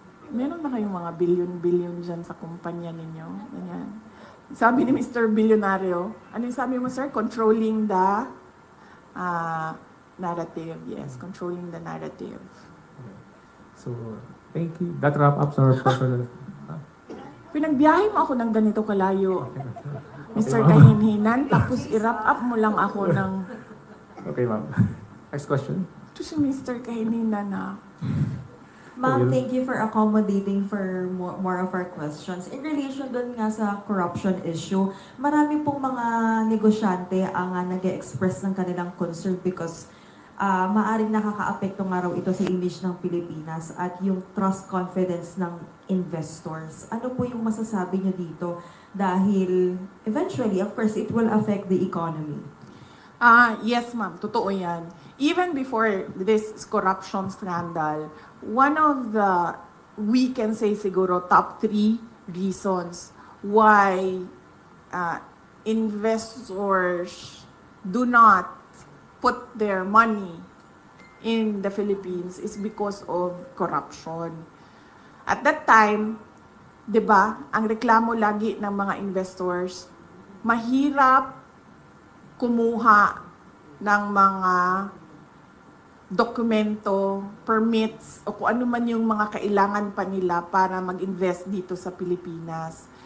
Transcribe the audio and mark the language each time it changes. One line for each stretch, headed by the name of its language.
Filipino: Meron ba kayong mga billion-billion dyan sa kumpanya ninyo? Ganyan. Sabi ni Mr. Bilyonaryo, ano yung sabi mo, sir?
English: Controlling the narrative. Yes, controlling the narrative. So, thank you. That wrap up our personal.
Filipino: Pinagbiyahe mo ako ng ganito kalayo, Mr. Kahinhinan, tapos i-wrap up mo lang ako ng...
English: Okay, ma'am. Next question.
Filipino: Ito si Mr. Kahinhinan na...
English: Ma'am, thank you for accommodating for more of our questions. In relation
Filipino: dun nga sa corruption issue, marami pong mga negosyante ang nag-express ng kanilang concern because maaring nakaka-apekto nga raw ito sa image ng Pilipinas at yung trust confidence ng investors. Ano po yung masasabi nyo dito?
English: Dahil eventually, of course, it will affect the economy. Yes, ma'am.
Filipino: Totoo yan.
English: Even before this corruption scandal, one of the, we can say siguro, top 3 reasons why investors do not put their money in the Philippines is because of corruption. At that time,
Filipino: 'di ba, ang reklamo lagi ng mga investors, mahirap kumuha ng mga dokumento, permits, o kung ano man yung mga kailangan pa nila para mag-invest dito sa Pilipinas.